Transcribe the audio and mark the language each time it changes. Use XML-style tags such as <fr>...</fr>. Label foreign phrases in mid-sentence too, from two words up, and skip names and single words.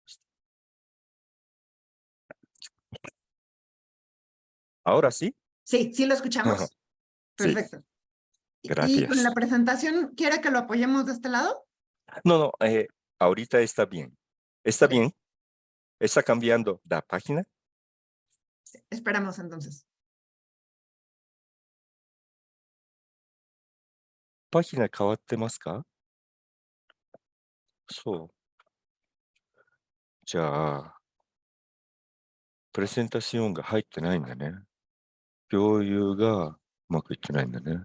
<es>¿Ahora sí? Sí, sí lo escuchamos. Perfecto. Sí. ¿Y con la Gracias. presentación quiere que lo apoyemos de este lado? No, ahorita está bien. ¿Está Ok. bien? ¿Está cambiando la página? Esperamos entonces.</es> <ja>パギナ変わってますか？そう。じゃあ、プレゼンタションが入ってないんだね。共有がうまくいってないんだね。</ja>